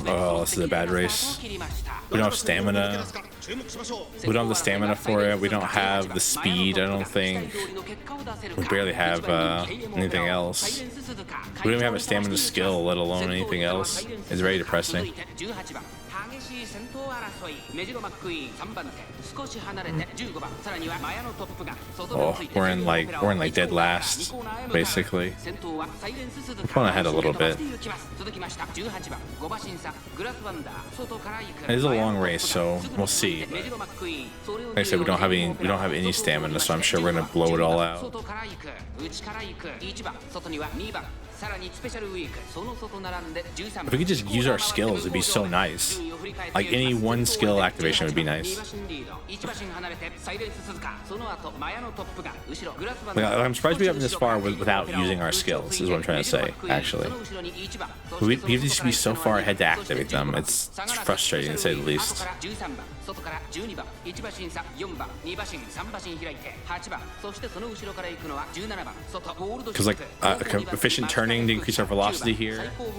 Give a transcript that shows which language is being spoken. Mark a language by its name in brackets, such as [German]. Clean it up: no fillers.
[English] Oh, this is a bad race. We don't have stamina. We don't have the stamina for it. We don't have the speed, I don't think. We barely have anything else. We don't even have a stamina skill, let alone anything else. It's very depressing. [Japanese] 激しい戦闘争いメジロマックイーン3番手少し離れて15番さらにはマヤのトップが外に Oh, ついて [English] we're in like dead last, basically. [Japanese] 先頭はサイレンス鈴鹿 [English] Going ahead a little bit. [Japanese] 続きました18番5馬審査グラスワンダー外から行く [English] It is a long race, so we'll see. [Japanese] メジロマックイーン [English] Like I said, we don't have any stamina, so I'm sure we're gonna blow it all out. [Japanese] 外から行く内から行く1番外には2番さらにスペシャルウィークその外並んで13番 [English] If we could just use our skills, it'd be so nice. Like any one skill activation would be nice. [Japanese] 1馬身離れてサイレンス鈴鹿その後マヤのトップが後ろグラスワン [English] Like, [Japanese] ダー [English] I'm surprised we haven't this far without using our skills, is what I'm trying to say, actually. We have to just be so far ahead to activate them. It's frustrating, to say the least. [Japanese] 外から12番1馬身差4番2馬身3馬身開いて8番そしてその後ろから行くのは17番外ゴールド [English] Because like efficient turning to increase our velocity here.